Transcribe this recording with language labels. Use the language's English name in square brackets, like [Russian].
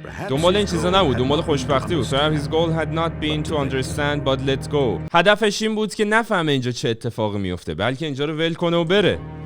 [Persian] دنبال این چیزا نبود، دنبال خوشبختی بود. [English] His goal had not been to understand but let go. [Persian] هدفش این بود که نفهمه اینجا چه اتفاقی میفته، بلکه اینجا رو ول کنه و بره.